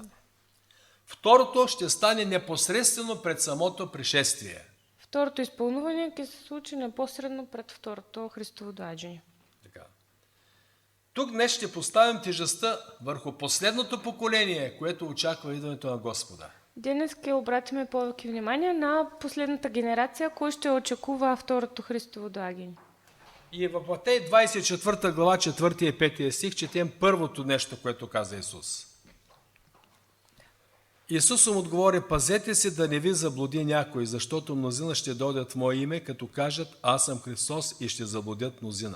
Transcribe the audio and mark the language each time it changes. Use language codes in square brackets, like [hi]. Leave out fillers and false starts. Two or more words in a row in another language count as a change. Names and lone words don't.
[bg] Второто ще стане непосредствено пред самото пришествие. [mk] второто исполнување ќе се случи непосредно пред второто Христово доаѓање. [bg] Така. Тук днес ще поставим тежестта върху последното поколение, което очаква идването на Господа. [mk] Денес ќе обратиме повеќе внимание на последната генерација која ще очекува второто Христово доаѓање. [bg] И в Матей 24 глава 4 и 5 стих четем първото нещо, което каза Исус. Исус му отговори, пазете се да не ви заблуди някой, защото мнозина ще дойдат в Мое име, като кажат, аз съм Христос, и ще заблудят мнозина.